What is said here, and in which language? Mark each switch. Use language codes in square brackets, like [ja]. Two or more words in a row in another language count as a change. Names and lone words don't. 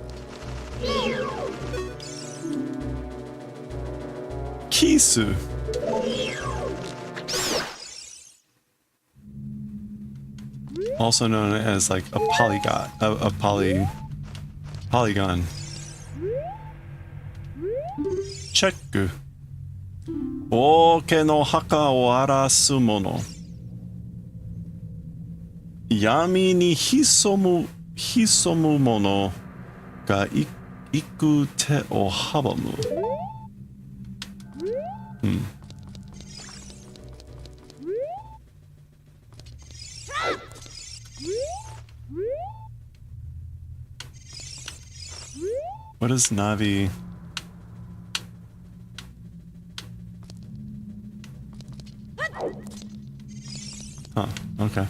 [ja] Kisu. [en] Also known as like a polygon, polygon. [ja] Cheku. 王家の墓を荒らす者. 闇に潜む者が行く手を阻む. [en] What is Navi? Huh, okay.